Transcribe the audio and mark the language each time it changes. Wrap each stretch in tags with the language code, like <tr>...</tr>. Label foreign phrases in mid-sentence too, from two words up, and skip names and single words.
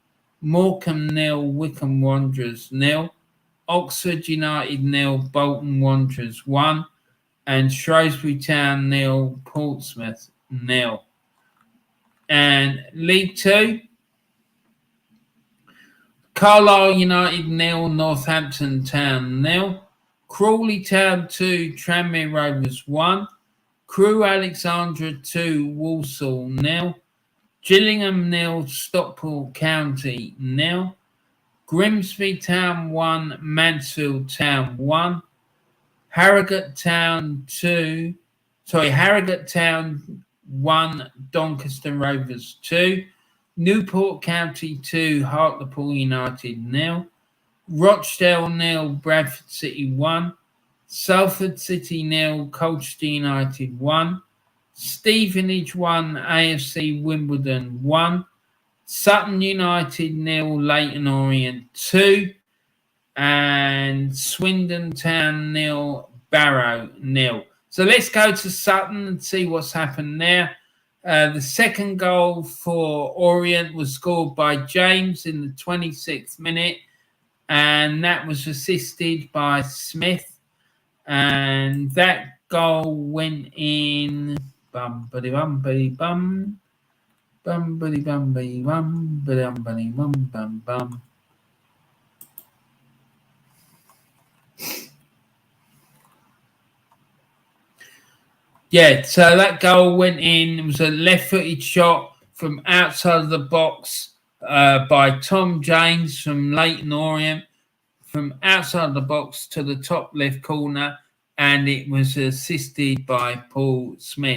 <en>Morecambe 0, Wycombe Wanderers 0. Oxford United 0, Bolton Wanderers 1, and Shrewsbury Town 0, Portsmouth 0. And League 2, Carlisle United 0, Northampton Town 0, Crawley Town 2, Tranmere Rovers 1, Crewe Alexandra 2, Walsall 0, Gillingham 0, Stockport County 0, Grimsby Town 1, Mansfield Town 1, Harrogate Town 1, Doncaster Rovers 2, Newport County 2, Hartlepool United 0, Rochdale 0, Bradford City 1, Salford City 0, Colchester United 1, Stevenage 1, AFC Wimbledon 1, Sutton United 0, Leyton Orient 2, and Swindon Town 0, Barrow 0. So let's go to Sutton and see what's happened there. The second goal for Orient was scored by James in the 26th minute, and that was assisted by Smith. And that goal went in. Bum-ba-di-bum-ba-di-bum. Bum-ba-di-bum-ba-di-bum. Ba-dum-ba-di-bum-bum-bum. Yeah, so that goal went in. It was a left-footed shot from outside of the box by Tom James from Leyton Orient, from outside the box to the top left corner, and it was assisted by Paul Smith.</en>